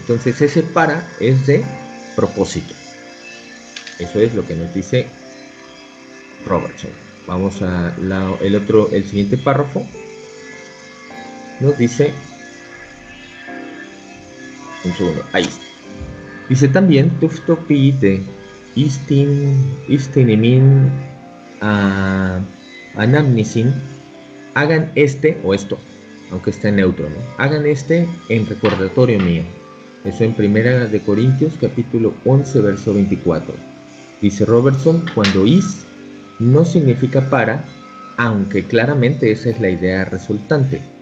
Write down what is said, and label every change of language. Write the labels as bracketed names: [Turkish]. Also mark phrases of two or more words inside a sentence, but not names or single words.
[Spanish] Entonces ese para es de propósito. Eso es lo que nos dice Robertson. Vamos a el siguiente párrafo. Nos dice, un segundo, ahí está. Dice también, [Greek] τοῦτο ποιεῖτε εἰς τὴν ἐμὴν ἀνάμνησιν, [Spanish] hagan o esto, aunque esté neutro, ¿no? Hagan en recordatorio mío. Eso en 1 de Corintios capítulo 11, verso 24. Dice Robertson, cuando is no significa para, aunque claramente esa es la idea resultante.